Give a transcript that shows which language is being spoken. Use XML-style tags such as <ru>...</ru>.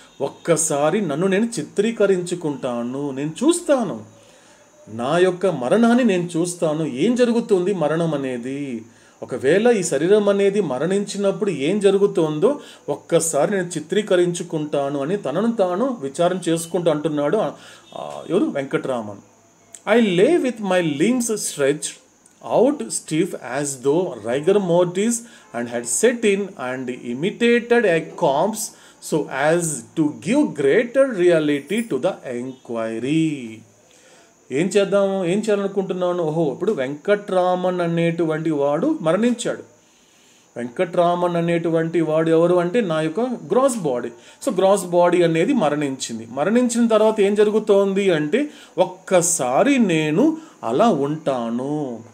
<te>ఒక్కసారి నన్ను నేను చిత్రీకరించుకుంటాను, నేను చూస్తాను, నా యొక్క మరణాన్ని నేను చూస్తాను. ఏం జరుగుతుంది మరణం అనేది? ఒకవేళ ఈ శరీరం అనేది మరణించినప్పుడు ఏం జరుగుతుందో ఒక్కసారి నేను చిత్రీకరించుకుంటాను అని తనను తాను విచారణ చేసుకుంటూ అంటున్నాడు ఎవరు? వెంకట్రామన్.</te> <en>I lay with my limbs stretched out stiff as though rigor mortis and had set in and imitated a corpse so as to give greater reality to the enquiry.</en> <te>ఏం చేయాలనుకుంటున్నాను? ఓహో, ఇప్పుడు వెంకట్రామన్ అనేటువంటి వాడు మరణించాడు. వెంకట్రామన్ అనేటువంటి వాడు ఎవరు అంటే నా యొక్క gross body. So gross body అనేది మరణించింది. మరణించిన తర్వాత ఏం జరుగుతోంది అంటే ఒక్కసారి నేను అలా ఉంటాను.</te>